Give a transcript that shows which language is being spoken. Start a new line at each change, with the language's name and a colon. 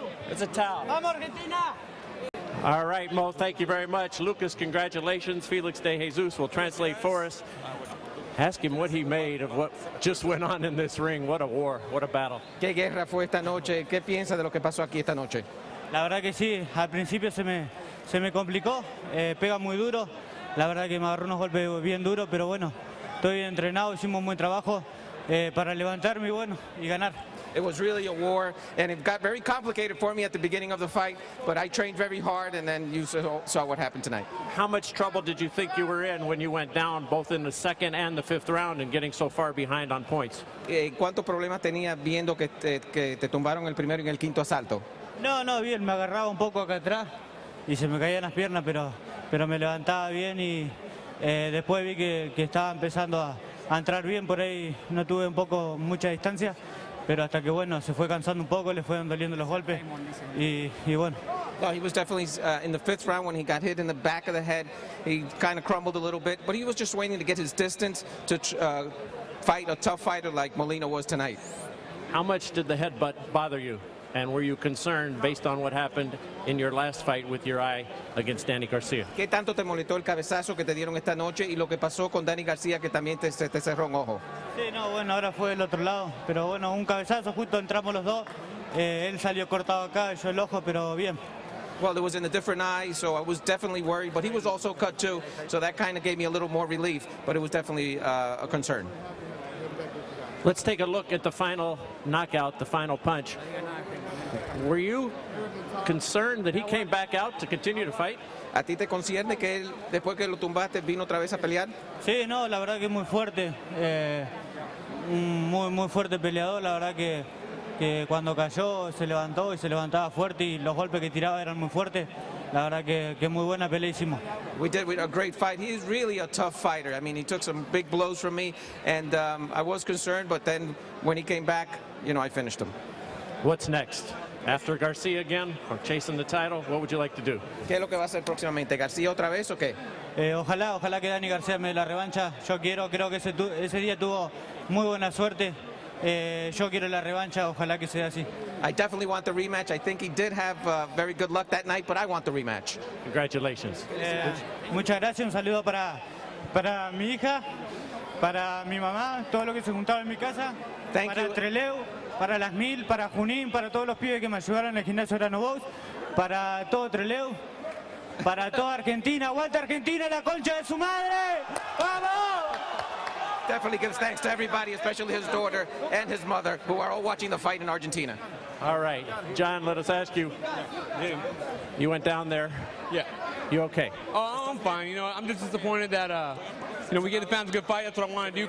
English: It's a towel. All right, Mo, thank you very much. Lucas, congratulations. Felix De Jesus will translate for us. Ask him what he made of what just went on in this ring. What a war, what a battle.
Spanish: ¿Qué guerra fue esta noche? ¿Qué piensa de lo que pasó aquí esta noche? La verdad que sí, al principio se me complicó, pega muy duro. La verdad que me agarró unos golpes bien duros, pero bueno, estoy bien entrenado, hicimos un buen trabajo para levantarme y bueno, y ganar.
English: It was really a war, and it got very complicated for me at the beginning of the fight, but I trained very hard, and then you saw what happened tonight. How much trouble did you think you were in when you went down both in the 2nd and the 5th round and getting so far behind on points?
Spanish: ¿Cuántos problemas tenías viendo que te tumbaron el primero y en el 5º asalto? No, bien, me agarraba un poco acá atrás y se me caían las piernas, pero me levantaba bien y después vi que estaba empezando a entrar bien, por ahí no tuve mucha distancia. Pero hasta que, bueno, se fue cansando un poco, le fueron doliendo los golpes y bueno.
English: Well, he was definitely in the 5th round when he got hit in the back of the head. He kind of crumbled a little bit, but he was just waiting to get his distance to fight a tough fighter like Molina was tonight. How much did the headbutt bother you? And were you concerned based on what happened in your last fight with your eye against Danny Garcia?
Spanish: ¿Qué tanto te molestó el cabezazo que te dieron esta noche y lo que pasó con Danny Garcia, que también te cerró un ojo? Sí, no, bueno, ahora fue del otro lado, pero bueno, un cabezazo, justo entramos los dos. Él salió cortado acá, yo el ojo, pero bien.
English: well, it was in a different eye, so I was definitely worried. But he was also cut too, so that kind of gave me a little more relief. But it was definitely a concern. Let's take a look at the final knockout, the final punch. Were you concerned that he came back out to continue to fight?
Spanish: ¿A ti te concierne que él, después que lo tumbaste, vino otra vez a pelear? Sí, no, la verdad que es muy fuerte. Muy fuerte peleador. La verdad que cuando cayó se levantó y se levantaba fuerte y los golpes que tiraba eran muy fuertes. La verdad que muy buena pelea hicimos.
English: We did a great fight. He's really a tough fighter. I mean, he took some big blows from me, and I was concerned, but then when he came back, you know, I finished him. What's next? After Garcia again, or chasing the title, what would you like to do?
Spanish: ¿Qué es lo que va a hacer próximamente? ¿García otra vez o qué? Ojalá que Dani García me dé la revancha. Creo que ese día tuvo muy buena suerte. Yo quiero la revancha, ojalá que sea así.
English: I definitely want the rematch. I think he did have very good luck that night, but I want the rematch. Congratulations.
Spanish: Muchas gracias, un saludo para mi hija, para mi mamá, todo lo que se juntaba en mi casa, para Treleu, para las 1000, para Junín, para todos los pibes que me ayudaron en el gimnasio Grano Box, para todo Treleu, para toda Argentina. ¡Aguanta Argentina, la concha de su madre! ¡Vamos!
English: Definitely gives thanks to everybody, especially his daughter and his mother, who are all watching the fight in Argentina. All right, John, let us ask you. You went down there. Yeah. You okay? Oh, I'm fine. You know, I'm just disappointed that, you know, we get the fans a good fight. That's what I want to do.